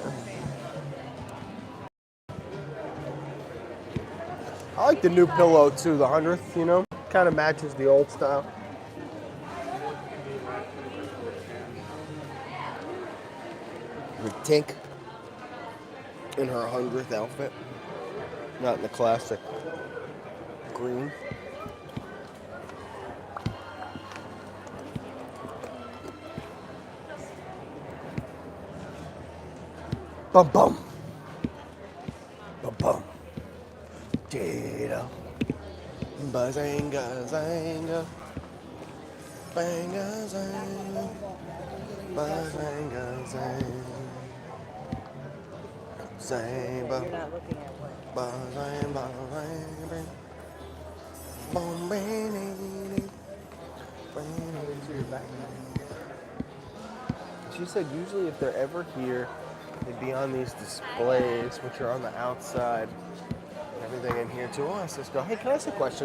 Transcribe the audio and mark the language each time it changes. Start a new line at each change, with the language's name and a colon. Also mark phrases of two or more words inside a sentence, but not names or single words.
English: I like the new pillow too, the 100th, kind of matches the old style. With Tink in her 100th outfit, not in the classic green. Bum bum. Bum bum. Data. Bazanga zanga. Banga zanga. Bazanga zanga. Zamba. Bazanga zanga. Bum bing. She said usually if they're ever here, they'd be on these displays, which are on the outside. Everything in here too. Oh, let's just go. Hey, can I ask a question?